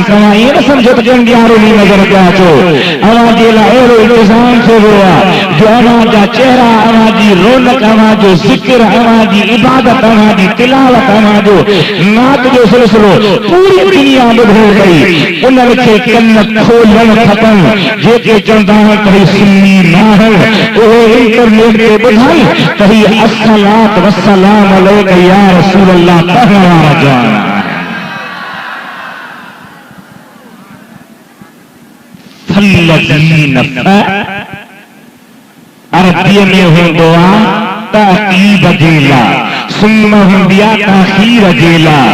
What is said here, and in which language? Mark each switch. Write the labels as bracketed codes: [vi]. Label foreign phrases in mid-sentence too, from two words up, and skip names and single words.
[sd] तव्हां ईअं न सम्झो त ॼण ॾियारो में नज़र पिया अचो। अव्हांजे लाइ अहिड़ो इंतज़ाम थियो आहे जो अव्हांजा चेहरा, अव्हांजी रौनक, अव्हांजो ज़िक्र, अव्हांजी इबादत, अव्हांजी तिलावत, अव्हांजो नात जो सिलसिलो पूरी दुनिया ॿुधे पई। उन्हनि खे कन खोल खपनि जेके चवंदा आहिनि त ही सुन्नी न आहिनि, उहे इंटरनेट ते ॿुधाई त ही [ar] الصلاة والسلام عليك يا رسول الله [sd] पढ़ण वारा जवान फल्लज़ीन अरबीअ में हूंदो आहे ताक़ीब जे लाइ, सुन्न हूंदी आहे ताख़ीर जे लाइ।